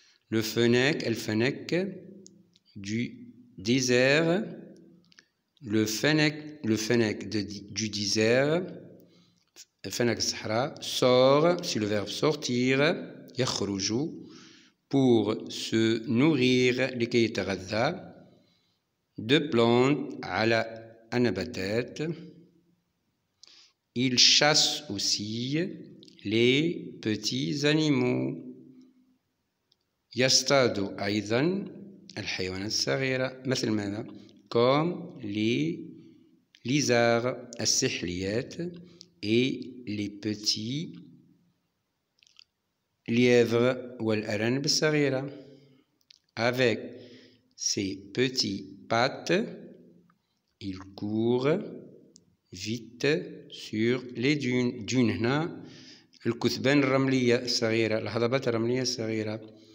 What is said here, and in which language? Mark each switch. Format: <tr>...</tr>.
<fr>Le fennec، الفنك du désert، le fennec du désert،</fr> <ar>الفنك الصحراء</ar> <fr>sort، c'est le verbe sortir، يخرج pour se nourrir،</fr> <ar>لكي يتغذى،</ar> <fr>de plantes،</fr> <ar>على النباتات.</ar> <fr>Il chasse aussi les petits animaux.</fr> <ar>يصطاد أيضا الحيوانات الصغيرة، مثل ماذا؟</ar> <fr>comme les lézards،</fr> <ar>السحليات،</ar> <fr>et les petits lièvres</fr> <ar>والأرانب الصغيرة.</ar> <fr>Avec ses petites pattes il court vite sur les dunes.</fr> <ar>dune هنا الكثبان الرملية الصغيرة، الهضبات الرملية الصغيرة.</ar>